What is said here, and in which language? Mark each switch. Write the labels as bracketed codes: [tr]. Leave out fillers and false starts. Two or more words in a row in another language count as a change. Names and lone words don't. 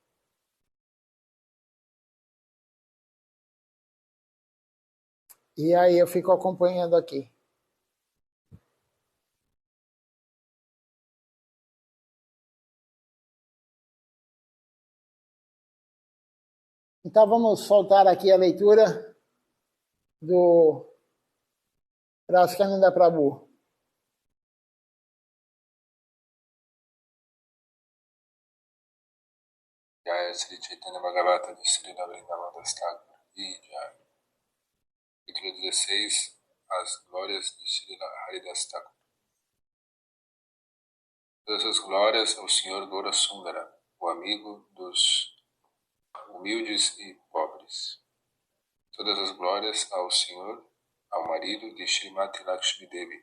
[pt] E aí eu fico acompanhando aqui. Então vamos soltar aqui a leitura do Raskananda Prabhu. Jaya Sri Chaitanya Bhagavata de Sri Vrindavana Das Thakura. Jaya. Capítulo 16. As glórias de Sri Haridas Thakur. Todas as glórias ao Senhor Gaura Sundara, o amigo dos humildes e pobres. Todas as glórias ao Senhor, ao marido de Srimati Lakshmi Devi.